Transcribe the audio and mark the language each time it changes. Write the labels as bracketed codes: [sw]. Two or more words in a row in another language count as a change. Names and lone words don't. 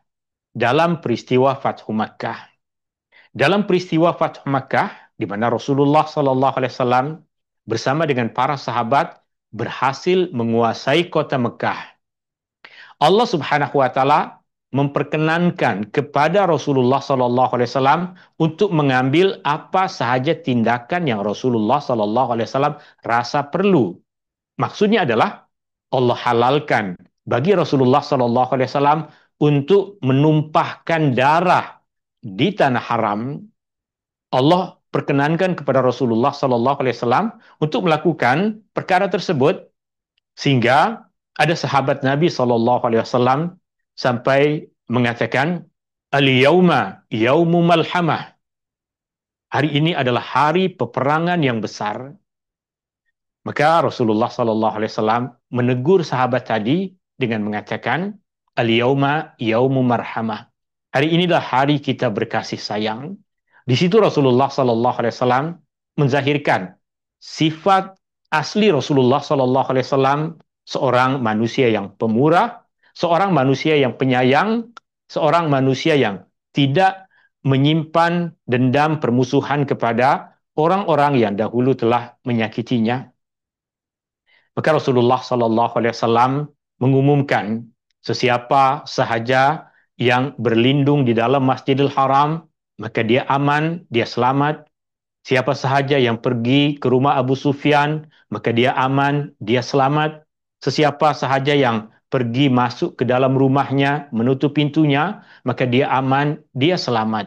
[ms] Dalam peristiwa Fathu Makkah. Dalam peristiwa Fathu Makkah, di mana Rasulullah [ar] صلى الله عليه وسلم [ms] bersama dengan para sahabat berhasil menguasai kota Mekah. Allah [ar] سبحانه وتعالى [ms] memperkenankan kepada Rasulullah [ar] صلى الله عليه وسلم [ms] untuk mengambil apa sahaja tindakan yang Rasulullah [ar] صلى الله عليه وسلم [ms] rasa perlu. Maksudnya adalah Allah halalkan bagi Rasulullah [ar] صلى الله عليه وسلم [ms] untuk menumpahkan darah di tanah haram. Allah perkenankan kepada Rasulullah [ar] صلى الله عليه وسلم [ms] untuk melakukan perkara tersebut, sehingga ada sahabat Nabi [ar] صلى الله عليه وسلم [ms] sampai mengatakan, [ar] اليوم يوم الملحمة. [ms] Hari ini adalah hari peperangan yang besar. Maka Rasulullah [ar] صلى الله عليه وسلم [ms] menegur sahabat tadi dengan mengatakan, [ar] اليوم يوم المرحمة. [ms] Hari inilah hari kita berkasih sayang. Di situ Rasulullah [ar] صلى الله عليه وسلم [ms] menzahirkan sifat asli Rasulullah [ar] صلى الله عليه وسلم, [ms] seorang manusia yang pemurah, seorang manusia yang penyayang, seorang manusia yang tidak menyimpan dendam permusuhan kepada orang-orang yang dahulu telah menyakitinya. Maka Rasulullah [ar] صلى الله عليه وسلم [ms] mengumumkan, sesiapa sahaja yang berlindung di dalam Masjidil Haram, maka dia aman, dia selamat. Siapa sahaja yang pergi ke rumah Abu Sufyan, maka dia aman, dia selamat. Sesiapa sahaja yang pergi masuk ke dalam rumahnya, menutup pintunya, maka dia aman, dia selamat.